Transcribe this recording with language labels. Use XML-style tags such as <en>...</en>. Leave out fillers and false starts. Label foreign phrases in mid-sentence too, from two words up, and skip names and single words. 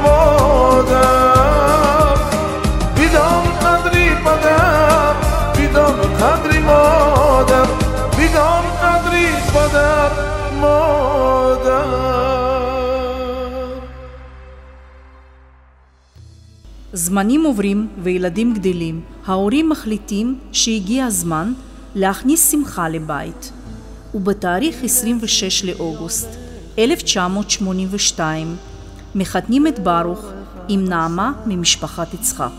<fa>مادر بیدار قدری پدر بیدار قدری مادر بیدار قدری پدر مادر.</fa> <he>זמנים עוברים וילדים גדלים. ההורים מחליטים שהגיע הזמן להכניס שמחה לבית. ובתאריך 26 לאוגוסט 1982 מחתנים את ברוך עם נעמה ממשפחת יצחקוב.</he>